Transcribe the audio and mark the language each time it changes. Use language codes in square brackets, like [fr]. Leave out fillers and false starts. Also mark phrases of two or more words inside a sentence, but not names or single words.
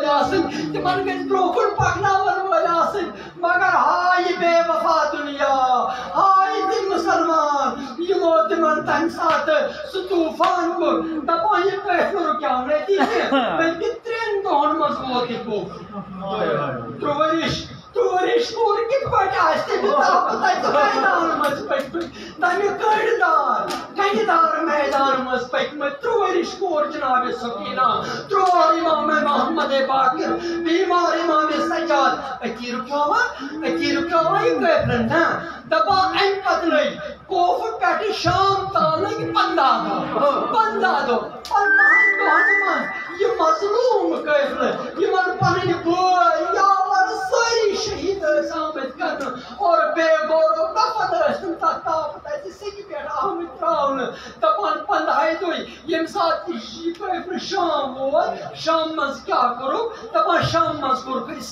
[ks] آسٕنۍ تمن گژھِ برونٛہہ کُن پکناون وٲلۍ آسٕنۍ مگر ہاے بے وفا دنیا ہاے تم مسلمان یمو تمن تمہ ساتہٕ سُہ طوفان کوٚر دپان یہِ قٲفلہٕ رُکیاو نتیجہ بلکہ 3 دۄہن منٛز ووت یہِ قوفلہٕ ٹورش کور کت پٲٹھۍ آسہِ تٔمِس تتہِ میدان منٛز پٔکۍمٕتۍ تمہِ کنہِ دار میدان منٛز پٔکۍمٕتۍ ترٛوٲرِش کور جناب سکینہ ترٛووُر امام محمد باقر بیمار امام سجاد أتی رُکیاوا یہِ قٲفلہٕ نہ دپان امہِ پتہٕ لٔگۍ کوفہٕ پٮ۪ٹھٕ شام تام لٔگۍ 15 دۄہ 15 دۄہن منٛز یہِ مظلوٗم قٲفلہٕ یِمن پنٕنۍ بٲے یاور سٲری شہید ٲسۍ آمٕتۍ کرنہٕ اور بے گورو نفر ٲسۍ تِم تتھ تاپہٕ تتہِ سیٚکہِ پٮ۪ٹھ آمٕتۍ تراونہٕ دپان 15 دۄہۍ ییٚمہِ ساتہٕ یہِ قٲفلہٕ شام ووت شام منٛز کیٛاہ کوٚرُکھ دپان شام منٛز کوٚرُکھ